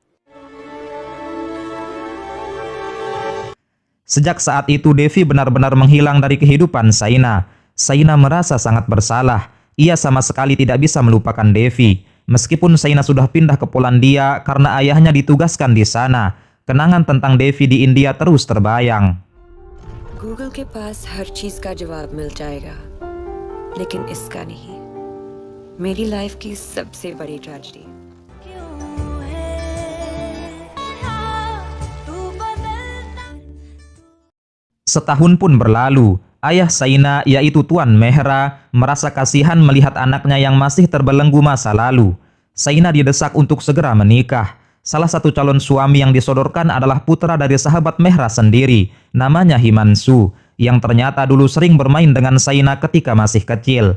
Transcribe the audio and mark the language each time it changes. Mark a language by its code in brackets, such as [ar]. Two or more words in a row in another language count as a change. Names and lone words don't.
[id] Sejak saat itu Devi benar-benar menghilang dari kehidupan Saina. Saina merasa sangat bersalah. Ia sama sekali tidak bisa melupakan Devi. Meskipun Saina sudah pindah ke Polandia karena ayahnya ditugaskan di sana, kenangan tentang Devi di India terus terbayang. [hi] Google के पास हर चीज का जवाब मिल जाएगा, लेकिन इसका नहीं. मेरी लाइफ की सबसे बड़ी ट्रेजेडी. [id] Setahun pun berlalu. Ayah Saina, yaitu Tuan Mehra, merasa kasihan melihat anaknya yang masih terbelenggu masa lalu. Saina didesak untuk segera menikah. Salah satu calon suami yang disodorkan adalah putra dari sahabat Mehra sendiri, namanya Himansu, yang ternyata dulu sering bermain dengan Saina ketika masih kecil.